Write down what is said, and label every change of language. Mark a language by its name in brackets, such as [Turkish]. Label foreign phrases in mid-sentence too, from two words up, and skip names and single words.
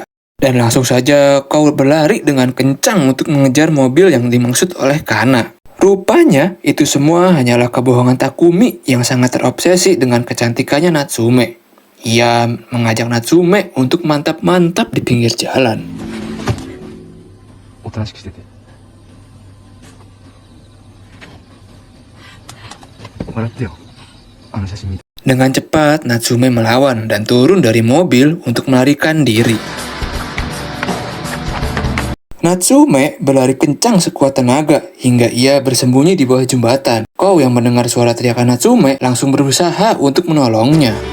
[Indonesian] Dan langsung saja Kou berlari dengan kencang untuk mengejar mobil yang dimaksud oleh Kana. Rupanya itu semua hanyalah kebohongan Takumi yang sangat terobsesi dengan kecantikannya Natsume. Ia mengajak Natsume untuk mantap-mantap di pinggir jalan. [Japanese] おとなしくしてて。笑ってよ。あの写真見て。 [Indonesian] Dengan cepat, Natsume melawan dan turun dari mobil untuk melarikan diri. Natsume berlari kencang sekuat tenaga hingga ia bersembunyi di bawah jembatan. Kou yang mendengar suara teriakan Natsume langsung berusaha untuk menolongnya.